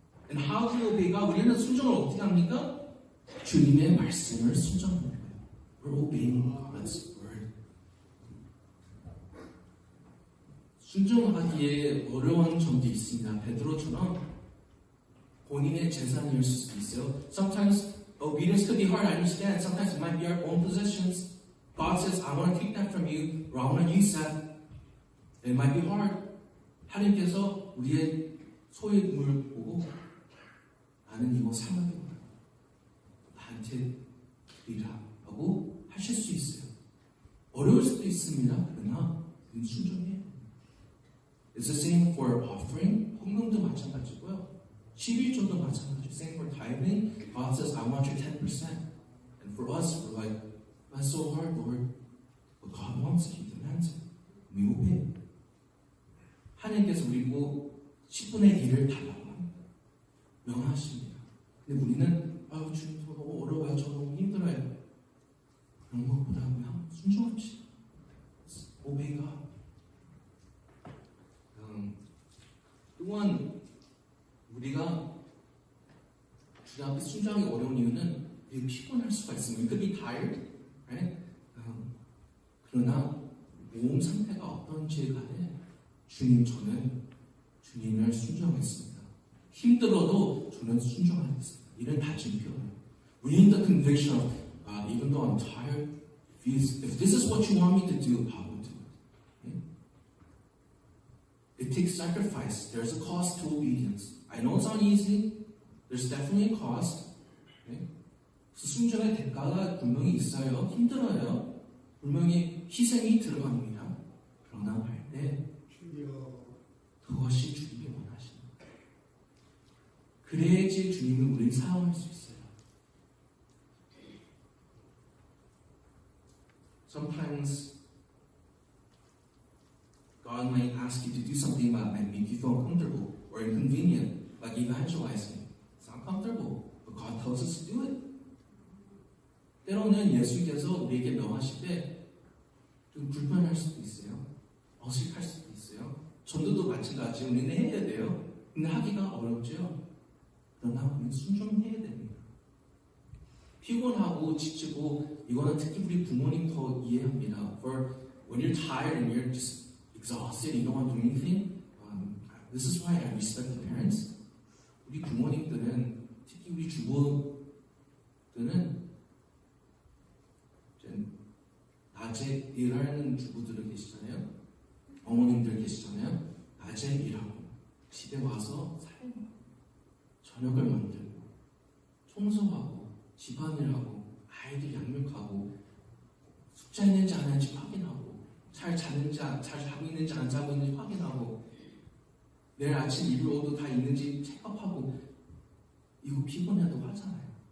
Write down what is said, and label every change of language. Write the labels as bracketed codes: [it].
[en] And how do you obey God? [ko] 우리는 순종을 어떻게 합니까? 주님의 말씀을 순종하는 거예요. [en] We're obeying God's word. [ko] 순종하기에 어려운 점도 있습니다. 베드로처럼 본인의 재산일 수도 있어요. [en] Sometimes obedience could be hard. I understand. Sometimes it might be our own possessions. God says, I want to take that from you, or I want to use that. It might be hard. [ko] 하나님께서 우리의 소유물을 보고 나는 이거 사랑해 보라. 나한테 드리라 하고 하실 수 있어요. 어려울 수도 있습니다. 그러나 순종해요. [en] It's the same for offering. [ko] 헌금도 마찬가지고요. 11조도 마찬가지. [en] Same for tithing. God says, I want your 10%. And for us, we're like, that's so hard, Lord. But God wants it. He demands it. We obey. [ko] 하나님께서 우리고 10분의 1을 달라고 합니다. 명하십니다. 근데 우리는 주님 저 너무 어려워요. 저 너무 힘들어요. 그런 것보다 그냥 순종합시다. [en] obey God. [ko] 또한 우리가 주님 앞에 순종하기 어려운 이유는 우리가 피곤할 수가 있습니다. [en] We could be tired, right? [ko] 그러나 몸 상태가 어떤지 간에 주님, 저는 주님을 순종했습니다. 힘들어도 저는 순종하겠습니다. 이런 다짐 표현. [en] We need the conviction of God, even though I'm tired. If this is what you want me to do, I will do it. It takes sacrifice. There's a cost to obedience. I know it's not easy. There's definitely a cost. [ko] 순종의 대가가 분명히 있어요. 힘들어요. 분명히 희생이 들어갑니다. 그러나 할 때 그것이 주님이 원하십니다. 그래야지 주님을 우리는 사랑할 수 있어요. [en] Sometimes God might ask you to do something that might make you feel uncomfortable or inconvenient, like evangelizing. It's not comfortable, but God tells us to do it. [ko] 때로는 예수께서 우리에게 명하실 때 좀 불편할 수도 있어요. 어색할 수도 있어요. 전도도 마찬가지. 우리는 해야 돼요. 근데 하기가 어렵죠. 그러나 우리는 순종해야 됩니다. 피곤하고 지치고 이거는 특히 우리 부모님 더 이해합니다. [en] For when you're tired and you're just exhausted, you don't want to do anything. This is why I respect the parents. [ko] 우리 부모님들은 특히 우리 주부들은 낮에 일하는 주부들 계시잖아요. 어머님들 계시잖아요. 낮에 일하고 집에 와서 살고 저녁을 만들고 청소하고 집안일하고 아이들 양육하고 숙제 있는지 안 했는지 확인하고 잘 자는지 잘 자고 있는지 안 자고 있는지 확인하고 내일 아침 입을 옷도 다 있는지 체크하고 이거 피곤해도 하잖아요.